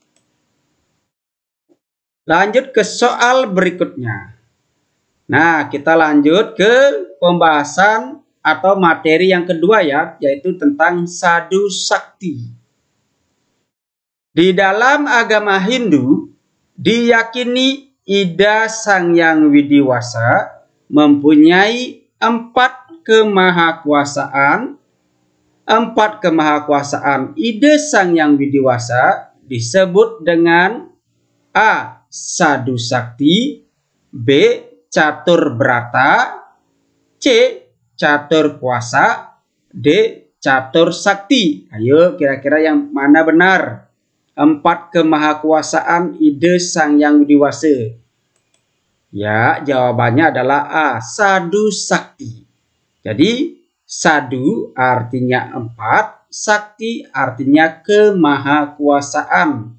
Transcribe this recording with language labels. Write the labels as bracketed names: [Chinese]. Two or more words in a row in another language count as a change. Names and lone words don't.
[Indonesian] Lanjut ke soal berikutnya. Nah, kita lanjut ke pembahasan atau materi yang kedua ya, yaitu tentang Sadhu Sakti. Di dalam agama Hindu, diyakini Ida Sang Hyang Widiwasa mempunyai 4 kemahakuasaan. 4 kemahakuasaan Ida Sang Hyang Widiwasa disebut dengan A. Sadhu Sakti, B. Catur Brata, C. Catur Kuasa, D. Catur Sakti. Ayo kira-kira yang mana benar? 4 kemahakuasaan Ida Sang Hyang Widiwasa. Ya, jawabannya adalah A. Sadhu Sakti. Jadi Sadhu artinya 4, Sakti artinya kemahakuasaan.